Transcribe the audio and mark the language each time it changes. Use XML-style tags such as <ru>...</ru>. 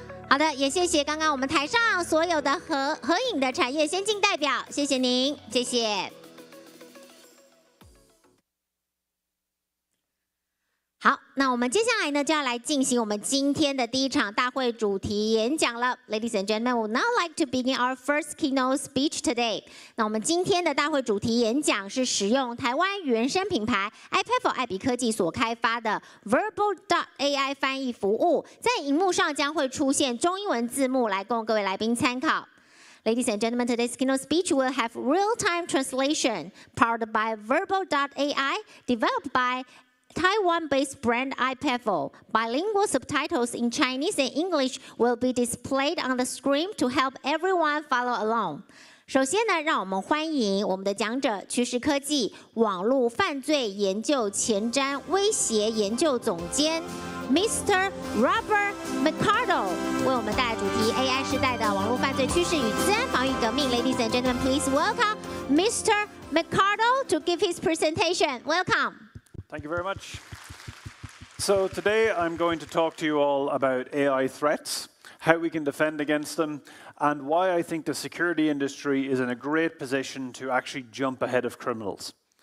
<zh>好的，也谢谢刚刚我们台上所有的合影的产业先进代表，谢谢您，谢谢。好，那我们接下来呢就要来进行我们今天的第1场大会主题演讲了。</zh> <en>Ladies and gentlemen, we would now like to begin our first keynote speech today.</en> <zh>那我们今天的大会主题演讲是使用台湾原生品牌 iPad 爱比科技所开发的 Verbal.ai 翻译服务，在荧幕上将会出现中英文字幕，来供各位来宾参考。</zh> <en>Ladies and gentlemen, today's keynote speech will have real-time translation powered by Verbal.ai, developed by Taiwan-based brand iPad. Bilingual subtitles in Chinese and English will be displayed on the screen to help everyone follow along.</en> <zh>首先呢，让我们欢迎我们的讲者，趋势科技网络犯罪研究前瞻威胁研究总监 Mr. Robert McCardle 为我们带来主题 AI 时代的网络犯罪趋势与资安防御革命。</zh> <en>Ladies and gentlemen, please welcome Mr. McCardle to give his presentation. Welcome. Thank you very much. So today I'm going to talk to you all about AI threats, how we can defend against them, and why I think the security industry is in a great position to actually jump ahead of criminals.</en>